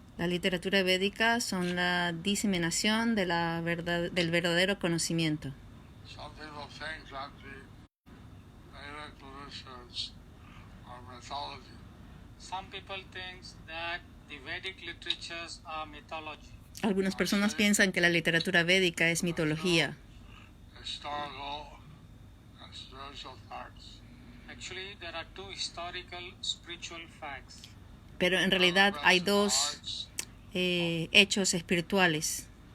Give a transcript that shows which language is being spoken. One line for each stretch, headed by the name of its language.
Spanish: La literatura védica son la diseminación de del verdadero conocimiento.
English: Some people think that the Vedic literatures are mythology. Some people think that the Vedic literatures are mythology.
Spanish: Algunas personas piensan que la literatura védica es mitología.
English: Historical and spiritual facts. Actually, there are two historical spiritual facts.
Spanish: Pero en realidad hay dos hechos espirituales